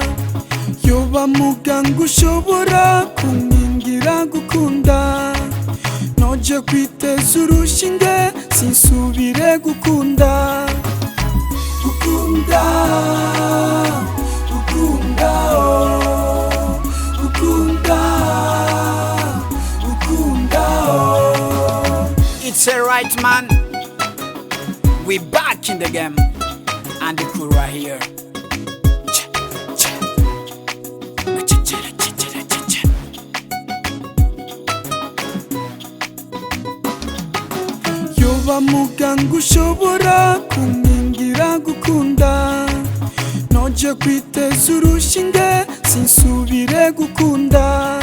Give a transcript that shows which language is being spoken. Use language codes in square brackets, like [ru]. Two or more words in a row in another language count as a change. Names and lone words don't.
[rn] Yoba muganga ushobora kunkingira gukunda, noje kwiteza urushinge sinsubire gukunda. Gukunda, gukunda, oh, gukunda, gukunda, oh. [en] It's the right man. We back in the game. Andy Cool right here. [rn] Yoba muganga ushobora kunkingira gukunda, noje kwiteza urushinge sinsubire gukunda.